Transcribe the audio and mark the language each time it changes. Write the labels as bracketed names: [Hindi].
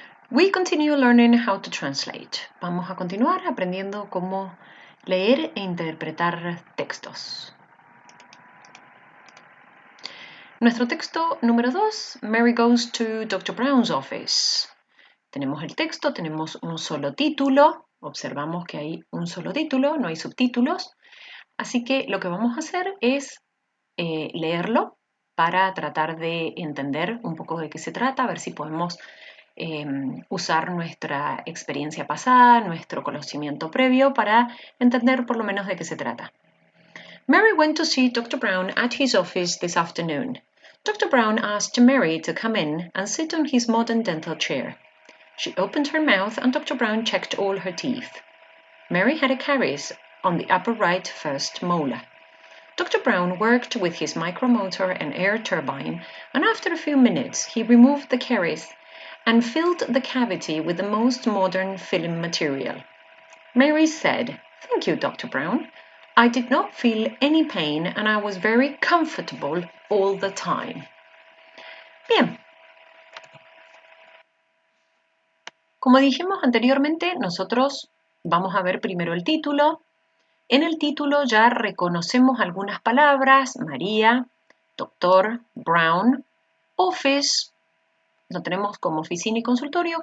[English] We continue learning how to translate. [Spanish] Vamos a continuar aprendiendo cómo leer e interpretar textos. Nuestro texto número 2, [English] Mary goes to Dr. Brown's office. [Spanish] Tenemos el texto, tenemos un solo título. Observamos que hay un solo título, no hay subtítulos. Así que lo que vamos a hacer es leerlo para tratar de entender un poco de qué se trata, a ver si podemos usar nuestra experiencia pasada, nuestro conocimiento previo para entender por lo menos de qué se trata. [English] Mary went to see Dr. Brown at his office this afternoon. Dr. Brown asked Mary to come in and sit on his modern dental chair. She opened her mouth and Dr. Brown checked all her teeth. Mary had a caries on the upper right first molar. Dr. Brown worked with his micromotor and air turbine, and after a few minutes he removed the caries and filled the cavity with the most modern film material. Mary said, "Thank you, Dr. Brown. I did not feel any pain and I was very comfortable all the time." [Spanish] Bien. Como dijimos anteriormente, nosotros vamos a ver primero el título. En el título ya reconocemos algunas palabras: María, Dr. Brown, office. Lo tenemos como oficina y consultorio.